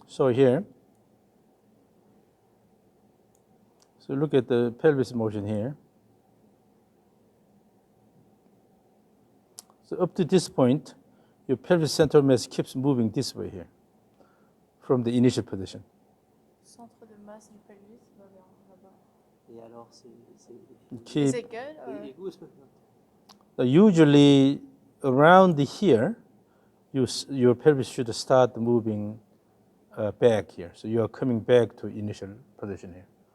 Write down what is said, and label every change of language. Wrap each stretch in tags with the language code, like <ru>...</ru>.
<en>So here, so look at the pelvis motion here. So up to this point, your pelvis center of mass keeps moving this way here from the initial position.</en> <fr>centre de masse du pelvis va vers là-bas? Et alors, c'est</fr> <en>Keep, Is it good? Or...</en> <fr>et où est-ce que-</fr> <en>usually around here, your pelvis should start moving back here. So you are coming back to initial position here.</en>